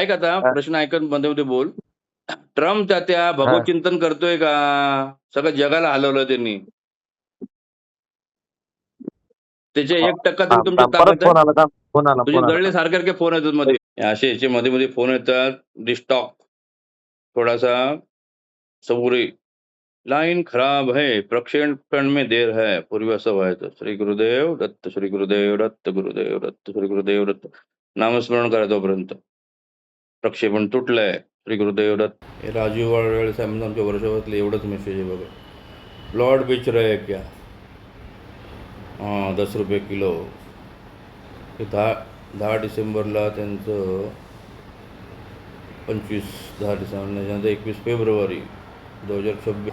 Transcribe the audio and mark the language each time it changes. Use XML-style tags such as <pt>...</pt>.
<mr>ऐक आता, प्रश्न ऐकत मध्ये मध्ये बोल. ट्रम्प त्या भगवचिंतन करतोय का? सगळं जगाला हलवलं त्यांनी. त्याचे 1% तरी तुमची परत ताकद आहे? फोन आला का? फोन आला तुझे फोन आला. जळले सारखे फोन येतात मध्ये. असे याचे मध्ये-मध्ये फोन येतात.</mr> <hi>डिस्टॉक. थोड़ा-सा सबुरी. लाइन खराब है, प्रक्षेपण में देर है.</hi> <mr>पूर्वी असं व्हायचं. श्री गुरुदेव दत्त, श्री गुरुदेव दत्त, गुरुदेव दत्त, श्री गुरुदेव दत्त. नामस्मरण करा तोपर्यंत. प्रक्षेपण तुटलंय. श्री गुरुदेव दत्त. हे राजीव वाडळे साहेबांचं आमच्या वर्षावातले एवढंच मेसेज आहे बघा.</mr> <hi>प्लॉट बेच रहे हैं क्या? हां, 10 रुपये किलो.</hi> <mr>ते 10 डिसेंबरला त्यांचं 10 डिसेंबर त्याच्यानंतर 21 फेब्रुवारी 2026.</mr>